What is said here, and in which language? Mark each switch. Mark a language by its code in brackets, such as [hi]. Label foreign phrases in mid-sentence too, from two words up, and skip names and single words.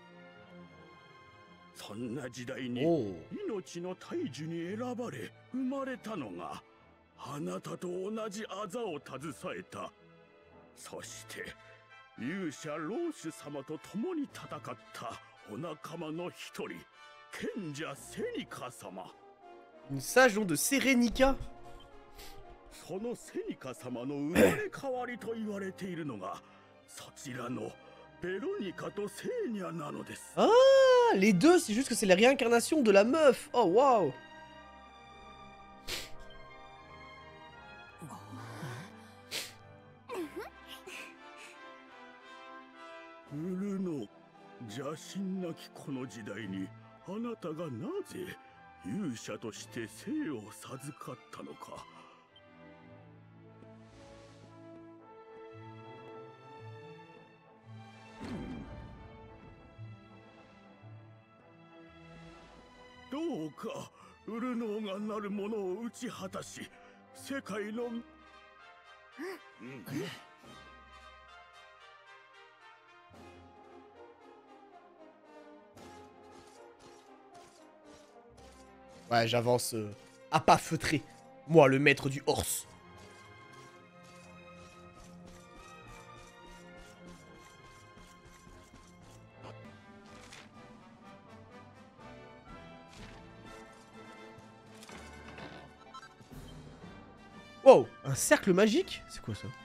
[ja] そんな時代に命の大樹に選ばれ生まれたのがあなたと同じあざを携えたそして勇者老主様と共に戦ったお仲間の一人賢者セニカ様。 [fr] Une sage nom de Serenica. [ja] そのセニカ様の生まれ変わりと言われているのがそちらのベロニカとセーニャなのです。 [fr] Ah, les deux, c'est juste que c'est la réincarnation de la meuf. Oh, waouh. [ja] ウルの邪神なきこの時代にあなたがなぜ勇者として生を授かったのか。どうかウルノーがなる者を打ち果たし世界の [fr] Ouais, j'avance à pas feutrer. Moi, le maître du horse. Wow, un cercle magique? C'est quoi ça?